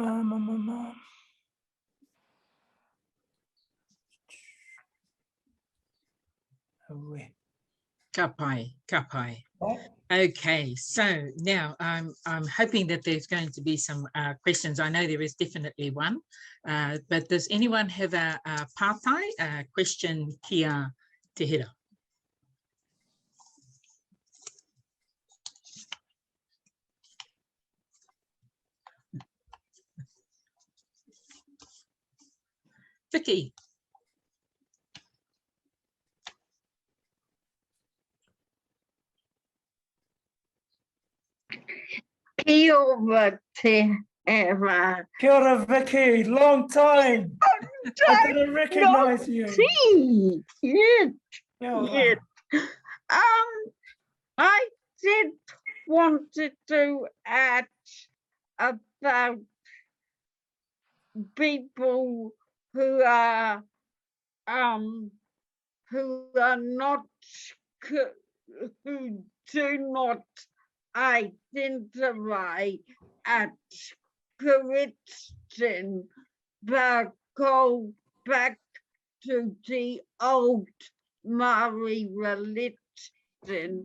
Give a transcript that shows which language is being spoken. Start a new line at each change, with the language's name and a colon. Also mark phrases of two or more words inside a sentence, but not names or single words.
Māori: Kapai.
English: Okay, so now I'm hoping that there's going to be some questions. I know there is definitely one, but does anyone have a pātai question kia te hira? Vicky.
Māori: Kia ora te Hira. Kia ora,
English: Vicky. Long time. I didn't recognise you. Yes. I said wanted to add about people who are not who do not identify as Christian, but go back to the old Maori religion.